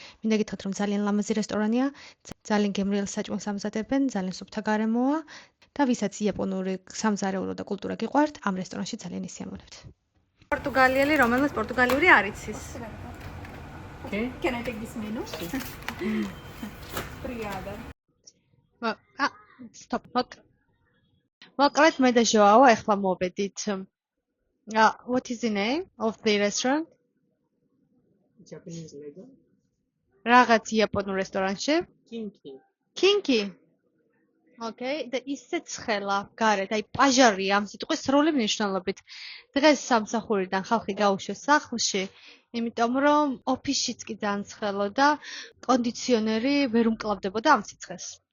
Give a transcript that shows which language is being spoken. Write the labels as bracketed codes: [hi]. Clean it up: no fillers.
[ka] მინდა გითხრათ, რომ ძალიან ლამაზი რესტორანია, ძალიან გემრიელ საჭმელს ამზადებენ, ძალიან სუფთა გარემოა და ვისაც იაპონური სამზარეულო და კულტურა გიყვართ, ამ რესტორანში ძალიან ისიამოვნებთ. პორტუგალიელი, რომელსაც პორტუგალიური არ იცის. [en] Okay. Can I take this menu? Obrigada. Stop. [ka] მოკლედ მე და ჟოაო ახლა მოვედით. [en] What is the name of the restaurant? Japanese Lego. [ka] რაღაც იაპონურ რესტორანში. Kinki. Okay, და ისე ცხელა გარეთ, აი პაჟარია ამ სიტყვის სრული მნიშვნელობით. დღეს სამსახურიდან ხალხი გაუშვეს სახლში, იმიტომ რომ ოფისშიც კი ძალიან ცხელო და კონდიციონერი ვერ უმკლავდებოდა ამ სიცხეს.